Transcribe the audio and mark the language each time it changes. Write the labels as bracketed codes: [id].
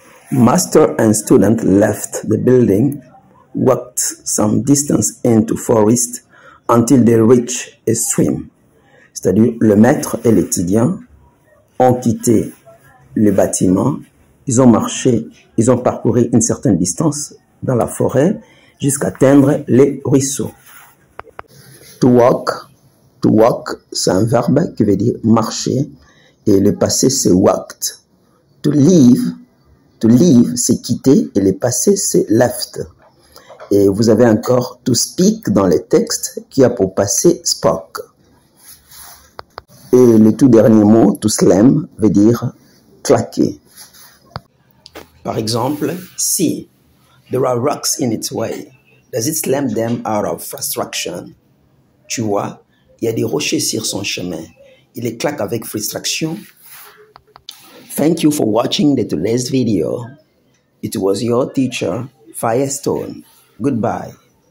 [en] Master and student left the building, walked some distance into forest until they reached a stream. [fr] C'est-à-dire le maître et l'étudiant ont quitté le bâtiment, ils ont marché, ils ont parcouru une certaine distance dans la forêt jusqu'à atteindre les ruisseaux. To walk, c'est un verbe qui veut dire marcher et le passé c'est walked. To leave, c'est quitter et le passé, c'est left. Et vous avez encore to speak dans les textes qui a pour passé spoke. Et le tout dernier mot, to slam, veut dire claquer. Par exemple, si [en] There are rocks in its way. Does it slam them out of frustration? [fr] Tu vois, il y a des rochers sur son chemin. Il les claque avec frustration. [en] Thank you for watching today's video. It was your teacher, Firestone. Goodbye.